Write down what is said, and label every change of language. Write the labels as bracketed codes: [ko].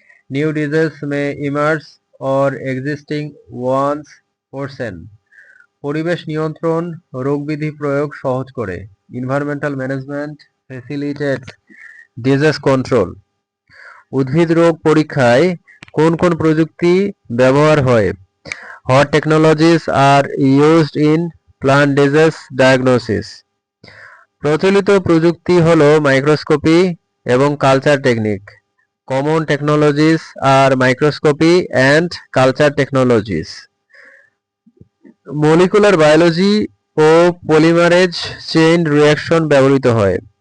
[en] New disease may emerge or existing ones worsen। [bn] পরিবেশ নিয়ন্ত্রণ রোগবিধি প্রয়োগ সহজ করে। [en] Environmental management facilitates disease control. [bn] উদ্ভিদ রোগ পরীক্ষায় কোন কোন প্রযুক্তি ব্যবহার হয়? [en] What technologies are used in plant disease diagnosis? [bn] প্রচলিত প্রযুক্তি হলো মাইক্রোস্কোপি এবং culture technique. [en] Common technologies আর microscopy and culture technologies. [bn] Molecular biology O polymerase chain reaction ব্যবহৃত হয়।